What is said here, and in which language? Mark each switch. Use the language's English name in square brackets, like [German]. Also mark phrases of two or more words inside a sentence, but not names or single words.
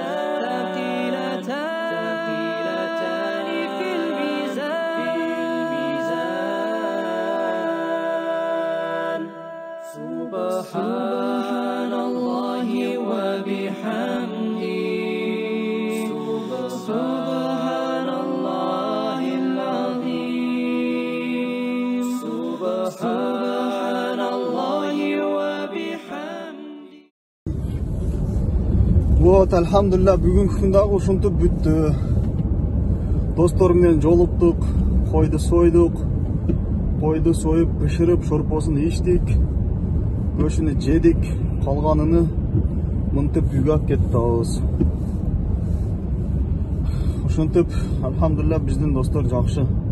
[Arabic] ثقيلتان في الميزان سبحان الله وبحمده سبحان الله العظيم سبحان الله وبحمده. [Kyrgyz] Вот, alhamdulillah, [Uzbek] bugungi kunda [Kyrgyz] ушинтип бүтті. Досторым менен жолуктук, койду сойдук. Койду союп, пиширип, шорпосун ичтик. Көшүнү жедик, калганын мынтип үйгө алып кеттибиз. Ушинтип, alhamdulillah, биздин достор жакшы.